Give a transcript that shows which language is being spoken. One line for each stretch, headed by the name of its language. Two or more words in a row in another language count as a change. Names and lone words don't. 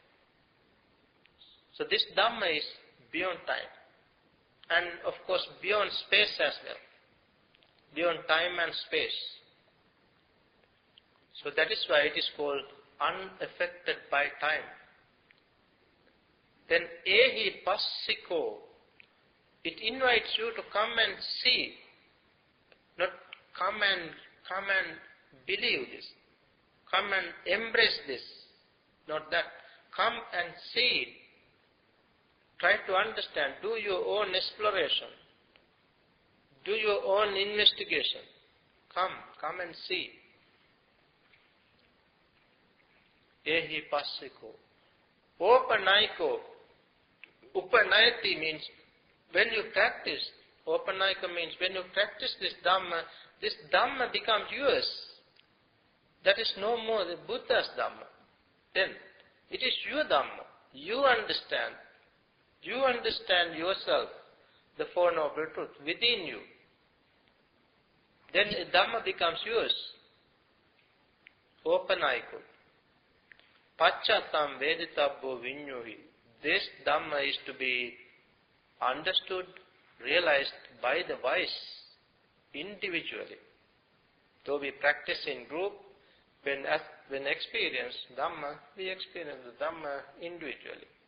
English: So this Dhamma is beyond time. And of course beyond space as well. Beyond time and space. So that is why it is called unaffected by time.
Pali: Then ehi passiko,
English: it invites you to come and see, not come and believe this, come and embrace this, not that. Come and see it. Try to understand. Do your own exploration. Do your own investigation. Come and see.
Pali: Ehi passiko. Opanaiko.
English: Upanayati means when you practice. Opanaika means when you practice this Dhamma becomes yours. That is no more the Buddha's Dhamma. Then it is your Dhamma. You understand. You understand yourself, the Four Noble Truths within you. Then the Dhamma becomes yours.
Pali: Opanaiko. Pachatam veditabbo vinyuhi.
English: This Dhamma is to be understood, realized by the wise, individually. Though we practice in group, when experience Dhamma, we experience the Dhamma individually.